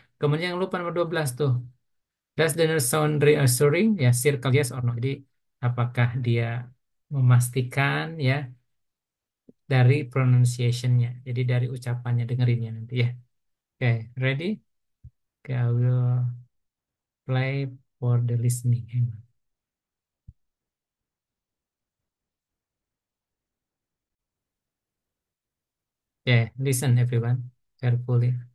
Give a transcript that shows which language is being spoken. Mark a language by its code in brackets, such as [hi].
[id] Kemudian yang lupa nomor 12 tuh. [en] Does the nurse sound reassuring? Ya, circle yes or no. [id] Jadi apakah dia memastikan ya dari pronunciation-nya. Jadi dari ucapannya dengerinnya nanti ya. [en] Oke, ready? Oke, I will play for the listening. Hang on. Yeah, listen everyone carefully.